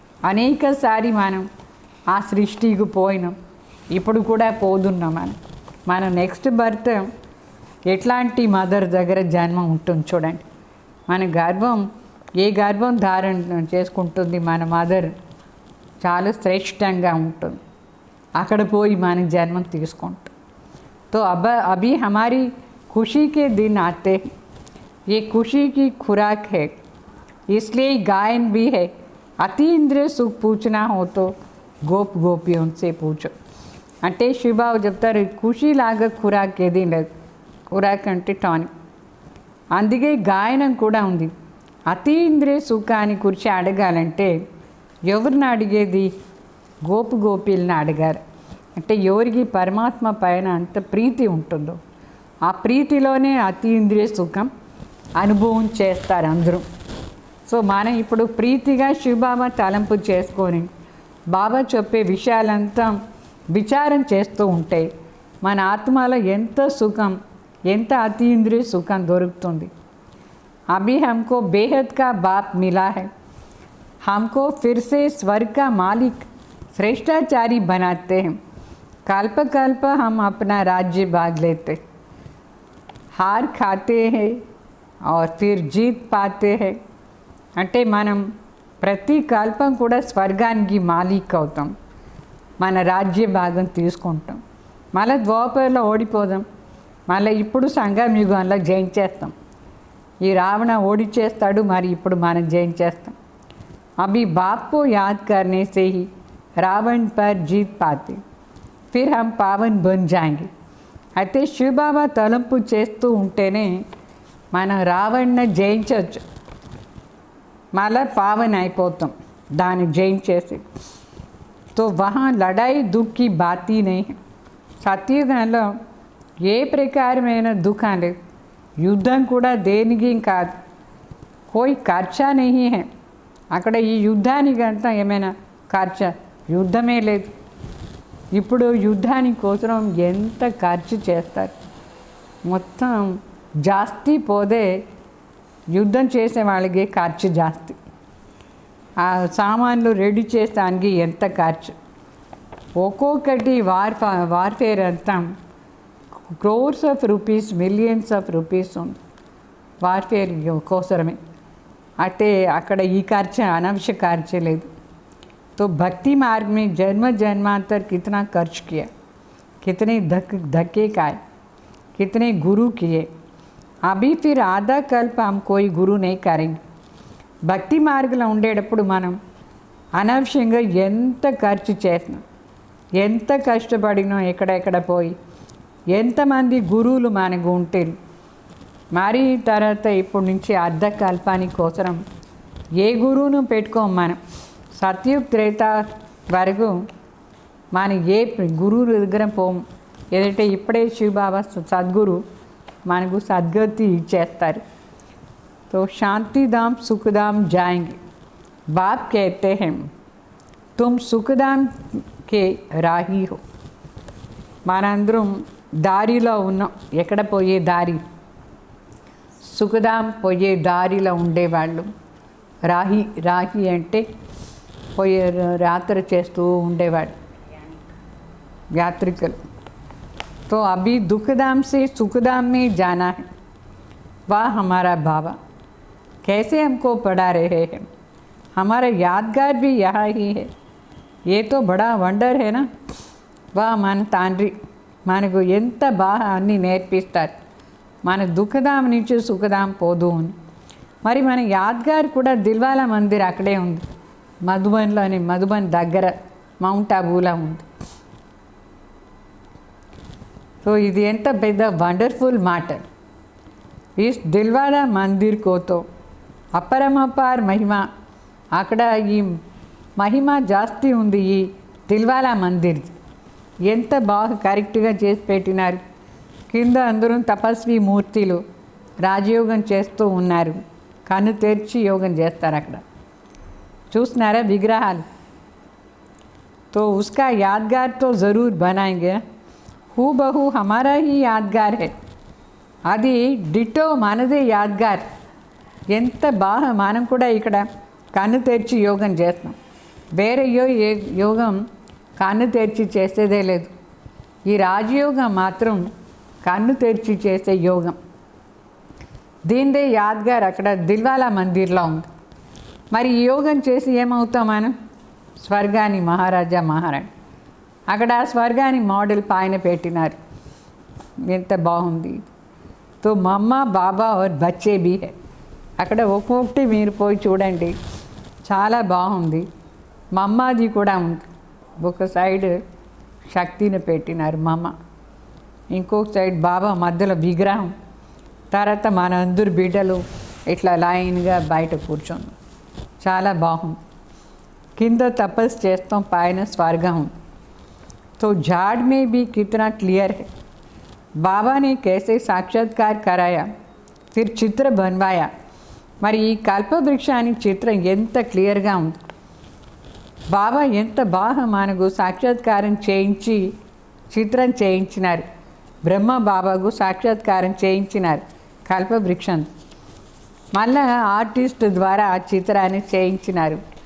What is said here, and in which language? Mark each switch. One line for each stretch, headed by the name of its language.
Telugu: అనేకసారి మనం ఆ సృష్టికి పోయినాం, ఇప్పుడు కూడా పోతున్నాం. మనం
English: next birth
Telugu: ఎట్లాంటి మదర్ దగ్గర జన్మ ఉంటుంది చూడండి. మన గర్భం ఏ గర్భం ధారణ చేసుకుంటుంది మన మదర్ చాలా శ్రేష్టంగా ఉంటుంది. అక్కడ పోయి మనం జన్మం తీసుకుంటాం.
Hindi: तो अब अभी हमारी खुशी के दिन आते हैं. ये खुशी की खुराक है, इसलिए गायन भी है. अति इंद्रिय सुख पूछना हो तो गोप गोपियों से पूछो.
Telugu: అంటే శివబాబు చెప్తారు ఖుషీలాగా ఖురాక్ ఏది లేదు. ఖురాక్ అంటే టానిక్. అందుకే గాయనం కూడా ఉంది. అతి ఇంద్రియ సుఖాన్ని గురించి అడగాలంటే ఎవరిని అడిగేది? గోపు గోపీలను అడగాలి. అంటే ఎవరికి పరమాత్మ పైన అంత ప్రీతి ఉంటుందో ఆ ప్రీతిలోనే అతీంద్రియ సుఖం అనుభవం చేస్తారు అందరూ. సో మనం ఇప్పుడు ప్రీతిగా శివబాబా తలంపు చేసుకొని బాబా చెప్పే విషయాలంతా విచారం చేస్తూ ఉంటే మన ఆత్మలో ఎంత సుఖం, ఎంత అతీంద్రియ సుఖం దొరుకుతుంది.
Hindi: అభి హమ్కో బేహద్ కా బాప్ మిలా హై, हमको फिर से स्वर्ग का मालिक श्रेष्ठाचारी बनाते हैं. कल्प कल्प हम अपना राज्य भाग लेते, हार खाते हैं और फिर जीत पाते हैं.
Telugu: అంటే మనం ప్రతి కల్పం కూడా స్వర్గానికి మాలిక్ అవుతాం, మన రాజ్య భాగం తీసుకుంటాం. మళ్ళీ ద్వాపరలో ఓడిపోదాం, మళ్ళీ ఇప్పుడు సంగమయుగంలో జయించేస్తాం. ఈ రావణ ఓడిచేస్తాడు, మరి ఇప్పుడు మనం జయించేస్తాం.
Hindi: अभी बाप को याद करने से ही रावण पर जीत पाते, फिर हम पावन बन जाएंगे.
Telugu: అయితే శివబాబా తలంపు చేస్తూ ఉంటేనే మనం రావణ్ని జయించవచ్చు, మళ్ళా పావన్ అయిపోతాం దాన్ని జయించేసి.
Hindi: तो वहाँ लड़ाई दुख की बात ही नहीं है.
Telugu: సత్యుగంలో ఏ ప్రకారమైన దుఃఖం లేదు, యుద్ధం కూడా దేనికి కాదు.
Hindi: कोई ఖర్చా नहीं है.
Telugu: అక్కడ ఈ యుద్ధానికి అంతా ఏమైనా ఖర్చు? యుద్ధమే లేదు. ఇప్పుడు యుద్ధానికి కోసం ఎంత ఖర్చు చేస్తారు. మొత్తం జాస్తి పోదే యుద్ధం చేసే వాళ్ళకి ఖర్చు జాస్తి. ఆ సామాన్లు రెడీ చేస్తానికి ఎంత ఖర్చు. ఒక్కొక్కటి వార్ఫేర్ అంతా
English: crores of rupees, millions of rupees
Telugu: ఉంది వార్ఫేర్ కోసమే. అయితే అక్కడ ఈ ఖర్చు अनावश्यक ఖర్చే లేదు.
Hindi: तो भक्ति मार्ग में जन्म जन्मांतर कितना खर्च किया, कितने धक्के खाए, कितने गुरु किए. अभी फिर आधा कल्प हम कोई गुरु नहीं करेंगे.
Telugu: భక్తి మార్గంలో ఉండేటప్పుడు మనం అనవసరంగా ఎంత ఖర్చు చేసినాం, ఎంత కష్టపడినాం, ఎక్కడెక్కడ పోయి ఎంతమంది గురువులు మనకు ఉంటే మరి తర్వాత ఇప్పుడు నుంచి అర్ధ కల్పానికి కోసం ఏ గురువును పెట్టుకోం. మనం సత్యుగ్ త్రేత వరకు మన ఏ గురువు దగ్గర పోము. ఏదంటే ఇప్పుడే శివబాబా సద్గురు మనకు సద్గతి ఇచ్చేస్తారు.
Hindi: तो शांति धाम सुखधाम जाएंगे. बाप कहते हैं तुम सुखधाम के राही हो.
Telugu: మనందరం దారిలో ఉన్నాం. ఎక్కడ పోయే దారి? సుఖధాం పోయే దారిలో ఉండేవాళ్ళు రాహి. రాహి అంటే పోయే యాత్ర చేస్తూ ఉండేవాడు, యాత్రికులు.
Hindi: तो अभी दुखधाम से सुखधाम में जाना है. वाह हमारा बाबा कैसे हमको पढ़ा रहे हैं. हमारा यादगार भी यहाँ ही है. ये तो बड़ा वंडर है ना.
Telugu: वाह మన తండ్రి మనకు ఎంత బాగా అన్నీ నేర్పిస్తారు. మన దుఃఖధాం నుంచి సుఖధాం పోదు అని. మరి మన యాద్గార్ కూడా దిల్వాలా మందిర్ అక్కడే ఉంది, మధుబన్లోని. మధుబన్ దగ్గర మౌంట్ అబూలా ఉంది. సో ఇది ఎంత పెద్ద వండర్ఫుల్ మాట. ఈ దిల్వాలా మందిర్ కోతో అపరమపార్ మహిమ. అక్కడ ఈ మహిమ జాస్తి ఉంది ఈ దిల్వాలా మందిర్. ఎంత బాగా కరెక్ట్గా చేసి పెట్టినారు. కింద అందరూ తపస్వి మూర్తులు రాజయోగం చేస్తూ ఉన్నారు. కన్ను తెరిచి యోగం చేస్తారు అక్కడ. చూస్తున్నారా విగ్రహాలు.
Hindi: तो उसका यादगार तो ज़रूर बनाएंगे. हूबहू हमारा ही यादगार है.
Telugu: అది డిటో మనదే యాద్గార్. ఎంత బాగా మనం కూడా ఇక్కడ కన్ను తెరిచి యోగం చేస్తాం. వేరే యోగం కన్ను తెరిచి చేసేదే లేదు. ఈ రాజయోగం మాత్రం కన్ను తెరిచి చేసే యోగం. దీనిదే యాద్గార్ అక్కడ దిల్వాలా మందిర్లో ఉంది. మరి ఈ యోగం చేసి ఏమవుతాం మనం? స్వర్గాన్ని మహారాజా మహారాణి. అక్కడ స్వర్గాన్ని మోడల్ పైన పెట్టినారు. ఎంత బాగుంది.
Hindi: तो మమ్మా బాబా और బచ్చే भी है.
Telugu: అక్కడ ఒక్కొక్కటి మీరు పోయి చూడండి, చాలా బాగుంది. మమ్మాది కూడా ఉంది. ఒక సైడ్ శక్తిని పెట్టినారు మమ్మ, ఇంకొక సైడ్ బాబా మధ్యలో విగ్రహం. తర్వాత మన అందరు బిడ్డలు ఇట్లా లైన్గా బయట కూర్చొని చాలా బాగుంది. కింద తపస్సు చేస్తాం, పైన స్వర్గం ఉంది.
Hindi: तो झाड़ में भी कितना क्लियर है. बाबा ने कैसे साक्षात्कार कराया, फिर चित्र बनवाया.
Telugu: మరి ఈ కల్పవృక్షాన్ని చిత్రం ఎంత క్లియర్గా ఉంది. బాబా ఎంత బాగా మనకు సాక్షాత్కారం చేయించి చిత్రం చేయించినారు. బ్రహ్మ బాబాకు సాక్షాత్కారం చేయించినారు కల్పవృక్షం. మళ్ళా ఆర్టిస్ట్ ద్వారా ఆ చిత్రాన్ని చేయించినారు.